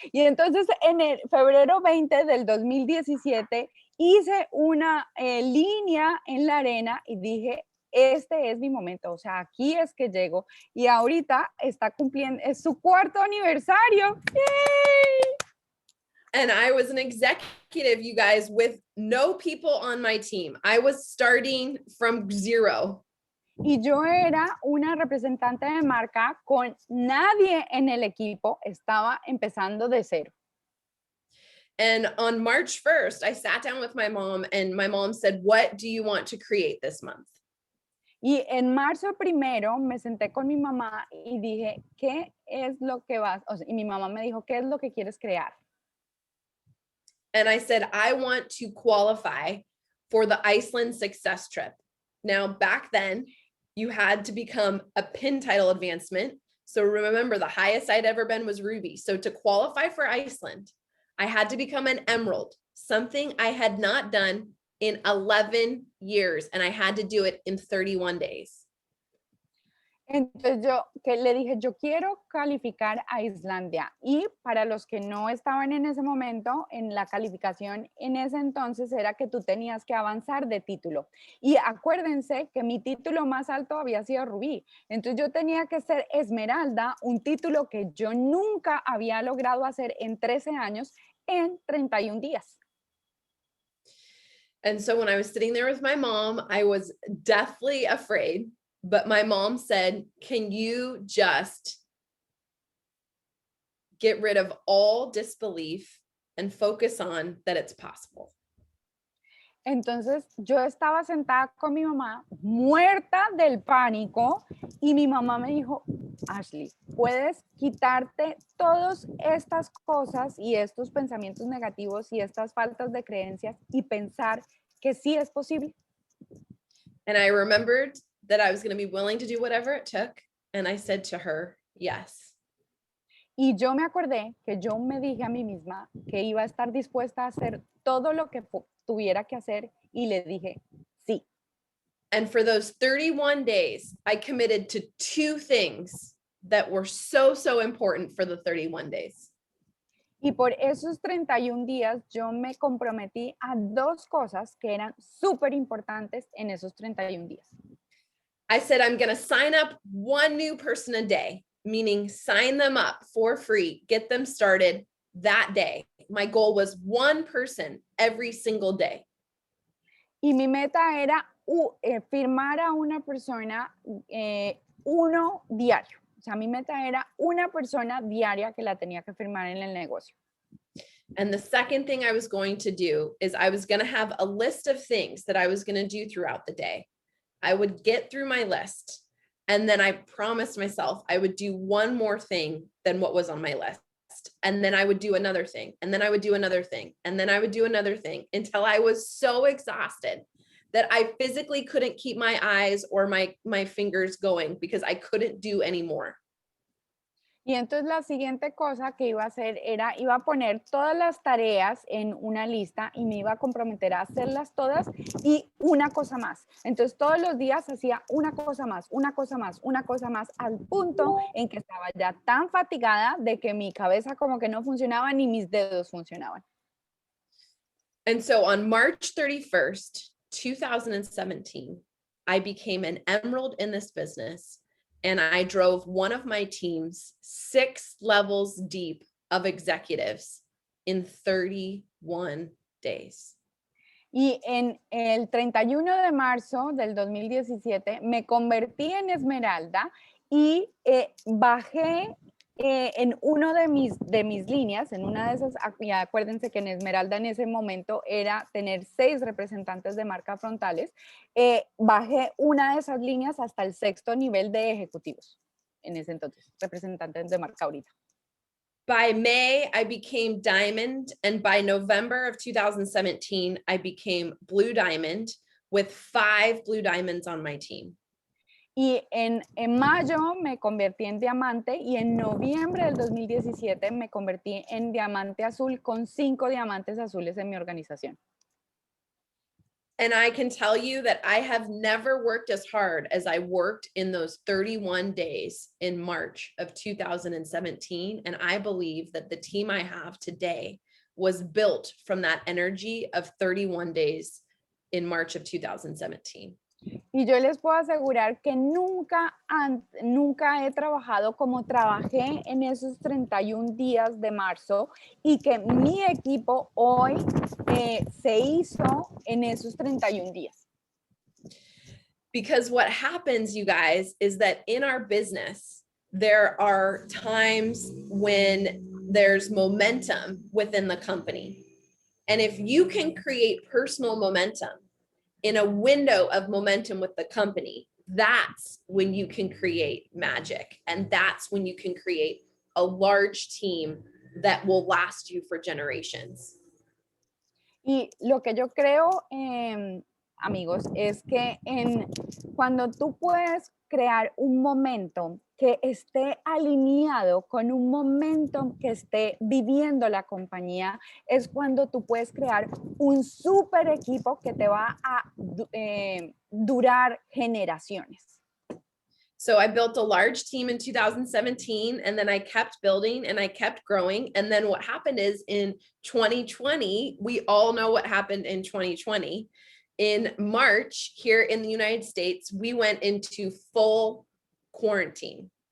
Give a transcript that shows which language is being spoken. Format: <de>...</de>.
<es>Y entonces en el febrero 20 del 2017 hice una línea en la arena y dije, este es mi momento, o sea, aquí es que llego. Y ahorita está cumpliendo, es su cuarto aniversario. ¡Yay!</es> <en>And I was an executive, you guys, with no people on my team. I was starting from zero.</en> <es>Y yo era una representante de marca con nadie en el equipo, estaba empezando de cero.</es> <en>And on March 1st, I sat down with my mom and my mom said, "What do you want to create this month?"</en> <es>Y en marzo primero me senté con mi mamá y dije, ¿qué es lo que vas? O sea, y mi mamá me dijo, ¿qué es lo que quieres crear?</es> <en>And I said, I want to qualify for the Iceland success trip. Now, back then, you had to become a pin title advancement. So remember, the highest I'd ever been was Ruby. So to qualify for Iceland, I had to become an emerald, something I had not done in 11 years. And I had to do it in 31 days.</en> <es>Entonces yo que le dije, yo quiero calificar a Islandia. Y para los que no estaban en ese momento, en la calificación en ese entonces era que tú tenías que avanzar de título. Y acuérdense que mi título más alto había sido Rubí. Entonces yo tenía que ser Esmeralda, un título que yo nunca había logrado hacer en 13 años en 31 días.</es> <en>And so when I was sitting there with my mom, I was deathly afraid. But my mom said, can you just get rid of all disbelief and focus on that it's possible?</en> <es>Entonces yo estaba sentada con mi mamá, muerta del pánico, y mi mamá me dijo, Ashley, puedes quitarte todas estas cosas y estos pensamientos negativos y estas faltas de creencias y pensar que sí es posible.</es> <en>And I remembered that I was going to be willing to do whatever it took. And I said to her, yes.</en> <es>Y yo me acordé que yo me dije a mí misma que iba a estar dispuesta a hacer todo lo que tuviera que hacer y le dije, sí.</es> <en>And for those 31 days, I committed to two things that were so, so important for the 31 days.</en> <es>Y por esos 31 días yo me comprometí a dos cosas que eran súper importantes en esos 31 días.</es> <en>I said, I'm going to sign up one new person a day, meaning sign them up for free, get them started that day. My goal was one person every single day.</en> <es>Y mi meta era firmar a una persona uno diario. O sea, mi meta era una persona diaria que la tenía que firmar en el negocio.</es> <en>And the second thing I was going to do is I was going to have a list of things that I was going to do throughout the day. I would get through my list, and then I promised myself I would do one more thing than what was on my list. best. And then I would do another thing. And then I would do another thing. And then I would do another thing until I was so exhausted that I physically couldn't keep my eyes or my fingers going because I couldn't do anymore.</en> <es>Y entonces la siguiente cosa que iba a hacer era, iba a poner todas las tareas en una lista y me iba a comprometer a hacerlas todas y una cosa más. Entonces todos los días hacía una cosa más, una cosa más, una cosa más, al punto en que estaba ya tan fatigada de que mi cabeza como que no funcionaba ni mis dedos funcionaban.</es> <en>And so on March 31st, 2017, I became an emerald in this business. And I drove one of my teams 6 levels deep of executives in 31 days.</en> <es>Y en el 31 de marzo del 2017 me convertí en esmeralda y bajé en uno de mis líneas, en una de esas, ya acuérdense que en esmeralda en ese momento era tener 6 representantes de marca frontales, bajé una de esas líneas hasta el 6º nivel de ejecutivos, en ese entonces, representantes de marca ahorita.</es> <en>By May, I became diamond, and by November of 2017, I became blue diamond with 5 blue diamonds on my team.</en> <es>Y en mayo me convertí en diamante y en noviembre del 2017 me convertí en diamante azul con 5 diamantes azules en mi organización.</es> <en>And I can tell you that I have never worked as hard as I worked in those 31 days in March of 2017. And I believe that the team I have today was built from that energy of 31 days in March of 2017.</en> <es>Y yo les puedo asegurar que nunca he trabajado como trabajé en esos 31 días de marzo y que mi equipo hoy se hizo en esos 31 días.</es> <en>Because what happens, you guys, is that in our business, there are times when there's momentum within the company. And if you can create personal momentum in a window of momentum with the company, that's when you can create magic. And that's when you can create a large team that will last you for generations.</en> <es>Y lo que yo creo, amigos, es que cuando tú puedes crear un momento que esté alineado con un momento que esté viviendo la compañía, es cuando tú puedes crear un super equipo que te va a durar generaciones.</es> <en>So I built a large team in 2017, and then I kept building and I kept growing. And then what happened is in 2020, we all know what happened in 2020. In March, here in the United States, we went into full quarantine.</en>